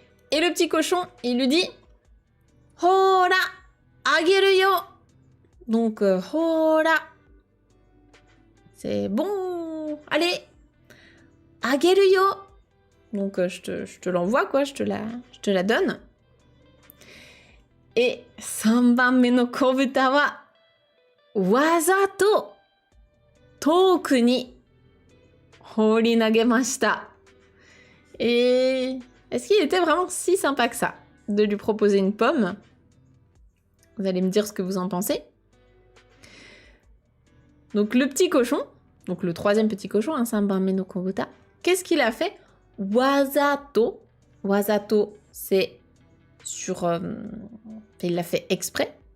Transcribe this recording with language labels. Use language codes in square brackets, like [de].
[fr] Et le petit cochon, il lui dit [ja] Hora, ageru yo. [fr] Donc hora, c'est bon, allez, [ja] ageru yo. [fr] Donc je te l'envoie quoi, je te la donne. Et [ja] 3番目の子豚はわざと遠くに放り投げました。 [fr] Et est-ce qu'il était vraiment si sympa que ça de lui proposer une pomme? Vous allez me dire ce que vous en pensez. Donc le petit cochon, donc le troisième petit cochon, [ja] 3番目の子豚, [fr] qu'est-ce qu'il a fait? [ja] Wazato. Wazato, [fr] c'est sur... il l'a fait exprès.